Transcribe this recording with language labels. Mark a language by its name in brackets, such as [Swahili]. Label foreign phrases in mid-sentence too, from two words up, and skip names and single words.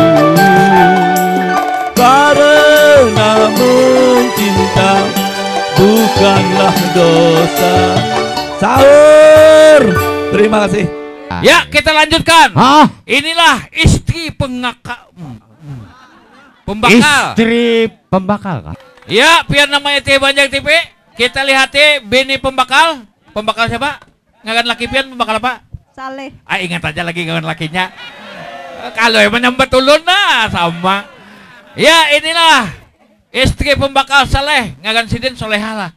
[Indonesian] Karena mencinta bukanlah dosa. Sahur. Terima kasih. Ya, kita lanjutkan. Hah? Inilah istri pembakal. Istri pembakal kan? Ya, biar namanya Teh Banjang TV. Kita lihat Beni pembakal. Pembakal siapa? [Banjar] Ngagan laki pian pembakal apa? Saleh. Ah, ingat aja lagi ngagan lakinya. Kalau emang nyambat ulun nah sama. [Indonesian] Ya, inilah istri pembakal Saleh. [Banjar] Ngagan Sidin Solehah lah.